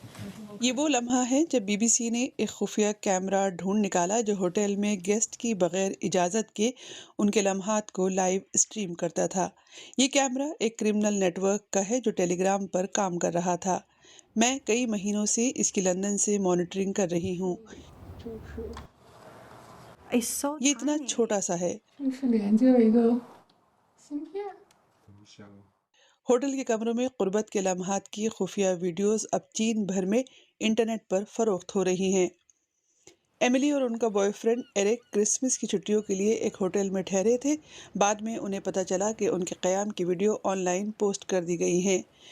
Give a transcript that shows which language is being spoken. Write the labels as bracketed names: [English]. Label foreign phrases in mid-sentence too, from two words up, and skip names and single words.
[Urdu] یہ وہ لمحہ ہے جب بی بی سی نے ایک خفیہ کیمرہ ڈھونڈ نکالا جو ہوٹل میں گیسٹ کی بغیر اجازت کے ان کے لمحات کو [English] live stream [Urdu] کرتا تھا۔ یہ کیمرہ ایک [English] criminal network [Urdu] کا ہے جو ٹیلی گرام پر کام کر رہا تھا۔ میں کئی مہینوں سے اس کی لندن سے مانیٹرنگ کر رہی ہوں۔ یہ اتنا چھوٹا سا ہے۔ [Chinese] 就是连着一个芯片。 [Urdu] ہوٹل کے کمروں میں قربت کے لمحات کی خفیہ ویڈیوز اب چین بھر میں انٹرنیٹ پر فروخت ہو رہی ہیں۔ ایملی اور ان کا بوائے فرینڈ ایرک کرسمس کی چھٹیوں کے لیے ایک ہوٹل میں ٹھہرے تھے۔ بعد میں انہیں پتہ چلا کہ ان کے قیام کی ویڈیو [English] online post [Urdu] کر دی گئی ہیں۔